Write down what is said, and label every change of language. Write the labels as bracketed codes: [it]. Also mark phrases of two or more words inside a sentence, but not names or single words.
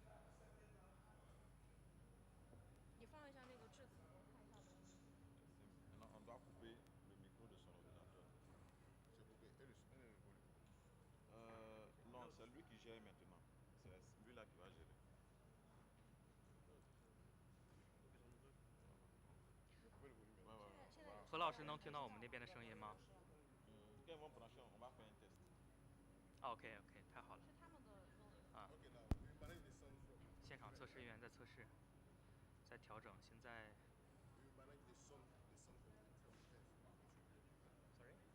[zh] 你放一下那个致辞，我看一下文。 [fr] On doit couper le micro de son ordinateur. C'est coupé. Et le volume Non, c'est lui qui gère maintenant. C'est lui-là qui va gérer. [zh] 何老师能听到我们那边的声音吗？ [en] OK OK， [zh] 太好了。啊。现场测试人员在测试，在调整，现在。Sorry。